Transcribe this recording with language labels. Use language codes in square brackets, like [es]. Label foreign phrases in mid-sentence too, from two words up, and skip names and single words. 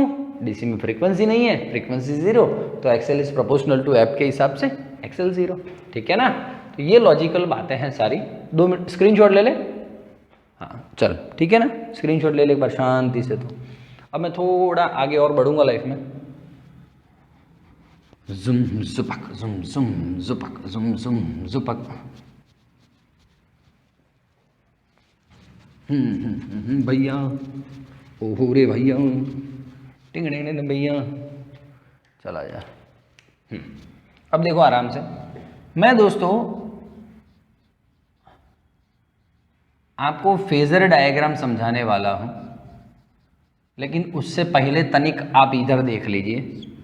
[hi] डीसी में फ्रीक्वेंसी नहीं है, फ्रीक्वेंसी 0, तो [en] XL is proportional to f [hi] के हिसाब से एक्सेल 0। ठीक है ना? तो ये लॉजिकल बातें हैं सारी। 2 मिनट स्क्रीनशॉट ले ले। हाँ चल ठीक है ना, स्क्रीनशॉट ले ले एक बार शांति से। तो अब मैं थोड़ा आगे और बढ़ूंगा लाइफ में। जुम जुपक जुम जुम जुपक जुम जुम जुपक। भैया ओहो रे भैया, टिंग टिंग भैया, चला जा। अब देखो आराम से, मैं दोस्तों आपको [en] phasor diagram [hi] समझाने वाला हूं, लेकिन उससे पहले तनिक आप इधर देख लीजिए।